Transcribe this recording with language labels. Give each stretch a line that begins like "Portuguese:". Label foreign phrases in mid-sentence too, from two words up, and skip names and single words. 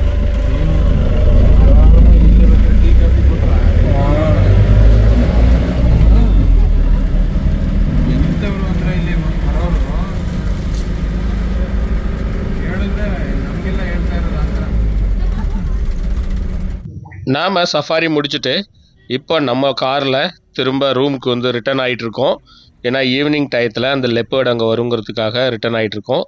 Kannada: ಎಂಥವ್ರು ಅಂದ್ರೆ ಇಲ್ಲಿ ಬರೋರು ಹೇಳಿದ್ರೆ ನಮಗೆಲ್ಲ ಹೇಳ್ತಾ ಇರೋದು ಆ ಥರ.
Tamil: நாம் சஃபாரி முடிச்சுட்டு இப்போ நம்ம காரில் திரும்ப ரூமுக்கு வந்து ரிட்டர்ன் ஆகிட்டுருக்கோம். ஏன்னா ஈவினிங் டயத்தில் அந்த லெப்பர்டு அங்கே வருங்கிறதுக்காக ரிட்டர்ன் ஆகிட்டுருக்கோம்.